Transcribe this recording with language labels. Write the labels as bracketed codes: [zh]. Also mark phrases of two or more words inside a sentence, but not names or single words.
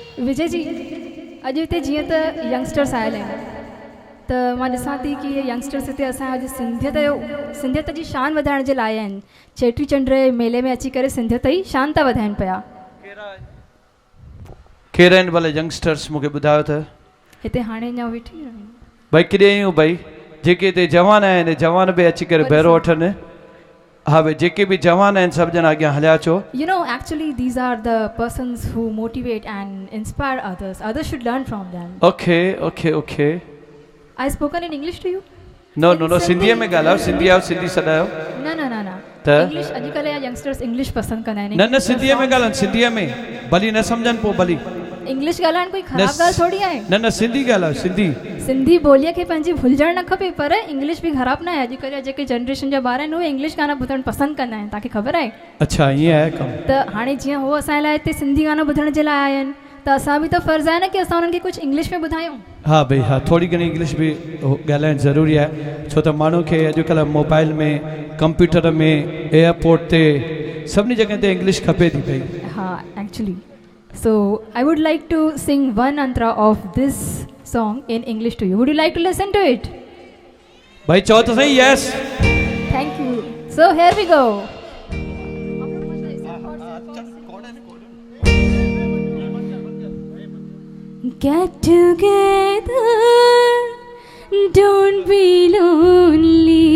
[sd] विजय जी अॼु हिते जीअं त यंगस्टर्स आयल आहिनि त मां ॾिसां थी कि इहे यंगस्टर्स हिते असां अॼु सिंधियत जी शान वधाइण जे लाइ आहिनि। चेटी चंड मेले में अची करे सिंधियत जी शान था वधाइनि पिया। केरु आहिनि भले यंगस्टर्स मूंखे ॿुधायो त हिते हाणे अञा वेठी आहिनि भई केॾे आहियूं भई जेके हिते जवान आहिनि जवान बि अची करे बहिरो वठनि। हाँ भाई जेके भी जवान हैं सब जना आगे हलिया चो। [en] You know, actually these are the persons who motivate and inspire others. Others should learn from them. Okay, okay, okay. I spoken in English to you? No, no, no. [sd] सिंधी में ॻाल्हायो, सिंधी आओ, सिंधी सदायो। न न न न। त इंग्लिश अॼुकल्ह जा यंगस्टर्स इंग्लिश पसंद कंदा आहिनि। न न सिंधी में ॻाल्हायो, सिंधी में भली न सम्झनि पोइ भली। इंग्लिश ॻाल्हाइण कोई ख़राब ॻाल्हि थोड़ी आहे। न न सिंधी ॻाल्हायो, सिंधी। सिंधी ॿोलीअ खे पंहिंजी भुलिजणु न खपे पर इंग्लिश बि ख़राब न आहे। अॼुकल्ह जा जेके जनरेशन जा ॿार आहिनि उहे इंग्लिश गाना ॿुधणु पसंदि कंदा आहिनि। तव्हांखे ख़बर आहे? अच्छा ईअं आहे कमु। त हाणे जीअं हो असांजे लाइ हिते सिंधी गाना ॿुधण जे लाइ आया आहिनि त असां बि त फ़र्ज़ु आहे न कि असां उन्हनि खे कुझु इंग्लिश में ॿुधायूं। हा भई हा थोरी घणी इंग्लिश बि ॻाल्हाइणु ज़रूरी आहे छो त माण्हू खे अॼुकल्ह मोबाइल में कंप्यूटर में एयरपोर्ट ते सभिनी जॻह ते इंग्लिश खपे थी पई। [en] हा एक्चुअली so I would like to sing one antara of this song in English to you. Would you like to listen to it? [sd] भाई चो तो सही yes. [en] Thank you. So here we go. Get together, don't be lonely.